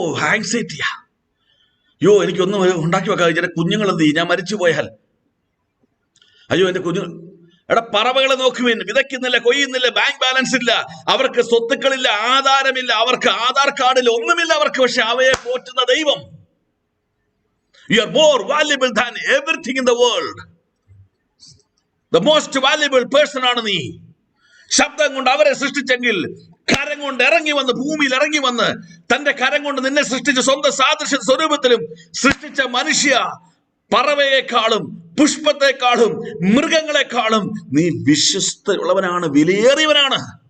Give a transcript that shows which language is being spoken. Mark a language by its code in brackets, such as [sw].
[ml] ആങ്സൈറ്റിയാ. എനിക്കൊന്നും ഉണ്ടാക്കി വെക്കാം. എന്റെ കുഞ്ഞുങ്ങൾ എന്ത് ചെയ്യും? ഞാൻ മരിച്ചു പോയാൽ? എന്റെ കുഞ്ഞുങ്ങൾ. പറവകളെ നോക്കുവിൻ, വിതയ്ക്കുന്നില്ല, കൊയ്യുന്നില്ല, ബാങ്ക് ബാലൻസ് ഇല്ല, അവർക്ക് സ്വത്തുക്കളില്ല, ആധാരമില്ല, അവർക്ക് ആധാർ കാർഡിൽ ഒന്നുമില്ല അവർക്ക്. പക്ഷെ അവയെ പോറ്റുന്ന ദൈവം. [en] You are more valuable than everything in the world. The most valuable person [ml] ആണ് നീ. ശബ്ദം കൊണ്ട് അവരെ സൃഷ്ടിച്ചെങ്കിൽ കരം കൊണ്ട് ഇറങ്ങി വന്ന്, ഭൂമിയിൽ ഇറങ്ങി വന്ന് തന്റെ കരം കൊണ്ട് നിന്നെ സൃഷ്ടിച്ച സ്വന്തം സാദൃശ്യ സ്വരൂപത്തിലും സൃഷ്ടിച്ച മനുഷ്യ, പറവയെക്കാളും പുഷ്പത്തെക്കാളും മൃഗങ്ങളെക്കാളും നീ വിശ്വസ്തയുള്ളവനാണ്, വിലയേറിയവനാണ്.